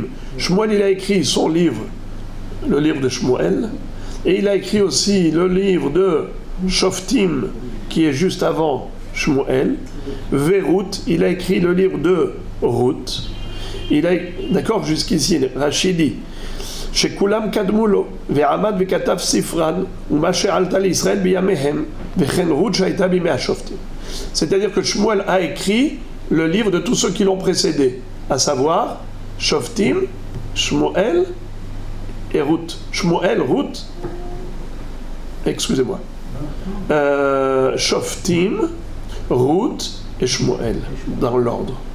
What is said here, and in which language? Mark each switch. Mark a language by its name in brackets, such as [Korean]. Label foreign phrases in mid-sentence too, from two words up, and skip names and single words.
[French] Shmuel, il a écrit son livre, le livre de Shmuel, et il a écrit aussi le livre de Shoftim, qui est juste avant Shmuel. Ve Ruth, il a écrit le livre de Ruth. D'accord, jusqu'ici, Rachidi. [Hebrew] שכולם קדמו לו, ועמד וכתב ספרן, ומה שעלתה לישראל בימיהם, וכן רות שהייתה בימי השופטים. [French] C'est-à-dire que Shmuel a écrit le livre de tous ceux qui l'ont précédé, à savoir Shoftim, Shmuel et Ruth. Shmuel, Ruth, excusez-moi. Shoftim, Ruth et Shmuel, dans l'ordre.